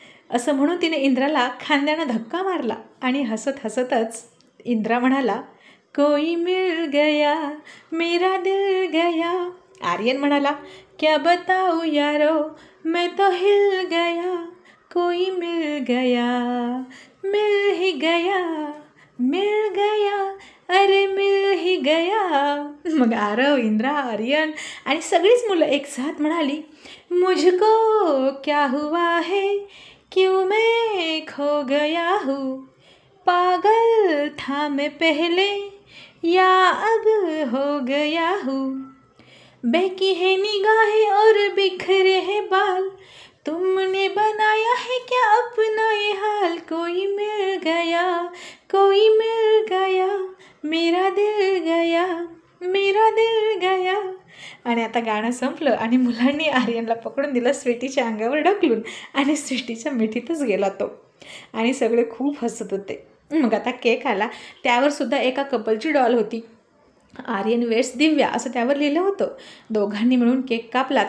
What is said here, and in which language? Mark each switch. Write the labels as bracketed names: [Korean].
[Marathi] असं म्हणून तिने इंद्राला खांद्यानं धक्का मारला आणि हसत हसतच इंद्रा म्हणाला, [Hindi] कोई मिल गया मेरा दिल गया. आर्यन [Marathi] म्हणाला, [Hindi] क्या बताऊं यारो मैं तो हिल गया, कोई मिल गया, मिल ही गया, मिल गया, अरे मिल ही गया. [Marathi] मग आरव, इंद्रा, आर्यन आणि सगळीच मुलं एक साथ म्हणाली, [Hindi] मुझको क्या हुआ है, क्यों मैं खो गया हूँ, पागल था मैं पहले या अब हो गया हूँ, बहकी है निगाहें और बिखरे हैं बाल, तुमने बनाया है क्या अपना ये हाल, कोई मिल गया, कोई मिल गया, मेरा दिल गया, मेरा दिल गया. [Marathi] आणि आता गाणं संपलं आणि मुलांनी आर्यनला पकडून दिलं स्वीटीच्या अंगावर ढकलून आणि स्वीटीच्या मिठीतच गेला तो आणि सगळे खूप हसत होते. मग आता केक आला, त्यावर सुद्धा एका कपलची डॉल होती. आर्यन वेट्स दिव्या असं त्यावर लिहिलं होतं. दोघांनी मिळून केक कापला.